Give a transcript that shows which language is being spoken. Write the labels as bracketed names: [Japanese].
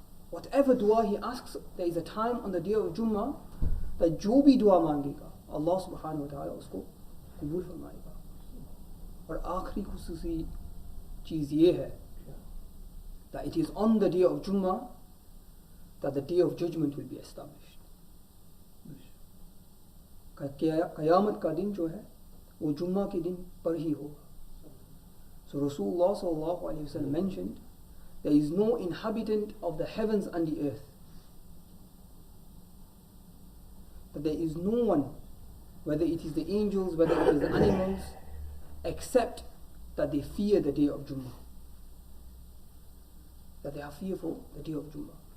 [English] Whatever dua he asks, there is a time on the day of Jummah that [Hindi] जो भी दुआ मांगेगा Allah subhanahu wa ta'ala उसको कबूल फरमाएगा. और आखिरी खुसूसी चीज़ ये है [English] that it is on the day of Jummah that the day of judgment will be established. [Hindi] क़यामत का दिन जो है वो जुम्मा के दिन पर ही होगा. [English] So Rasulullah sallallahu alaihi wasallam mentioned there is no inhabitant of the heavens and the earth, that there is no one, whether it is the angels, whether it is the animals, except that they fear the day of Jummah, that they are fearful the day of Jummah.